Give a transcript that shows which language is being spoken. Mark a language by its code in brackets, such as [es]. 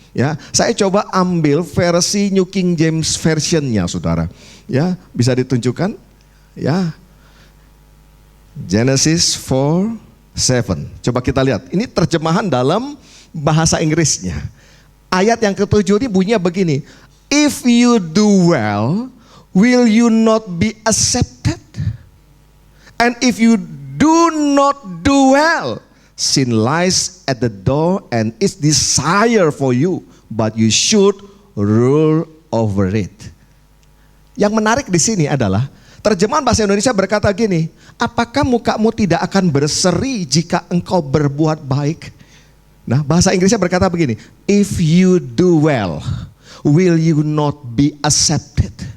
[id] Ya, saya coba ambil versi New King James Version-nya, saudara. Ya, bisa ditunjukkan? Ya. Genesis 4:7. Coba kita lihat. Ini terjemahan dalam bahasa Inggrisnya. Ayat yang ke-7 ini bunyinya begini. [en] If you do well, will you not be accepted? And if you do not do well, sin lies at the door and its desire for you, but you should rule over it. [id] Yang menarik di sini adalah terjemahan bahasa Indonesia berkata gini, apakah mukamu tidak akan berseri jika engkau berbuat baik? Nah, bahasa Inggrisnya berkata begini, [en] if you do well, will you not be accepted?